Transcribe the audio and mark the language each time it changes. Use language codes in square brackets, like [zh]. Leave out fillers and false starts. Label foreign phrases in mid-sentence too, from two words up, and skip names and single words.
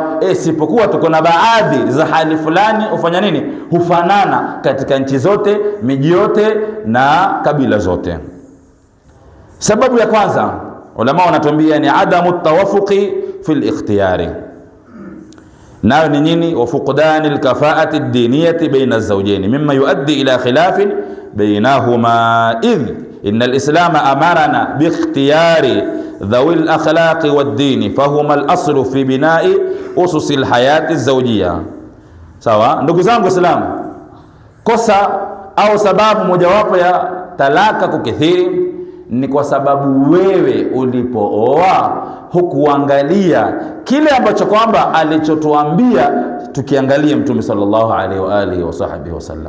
[sw] Sipokuwa tuko na baadhi za hali fulani ufanya nini, hufanana katika nchi zote, miji yote na kabila zote. Sababu ya kwanza ulama wanatuambia ni [ar] عدم التوافق في الاختيار. [sw] nayo ni nini? [ar] وفقدان الكفاءة الدينية بين الزوجين مما يؤدي إلى خلاف بينهما إذ إن الإسلام أمرنا باختيار ذوي الأخلاق والدين فهما الأصل في بناء أسس الحياة الزوجية. [sw] Sawa ndugu zangu Waislamu, kosa au sababu mojawapo ya talaka kukithiri ni kwa sababu wewe ulipooa hukuangalia kile ambacho kwamba alichotuambia tukiangalia Mtume [ar] صلى الله عليه وعلى آله وصحبه وسلم.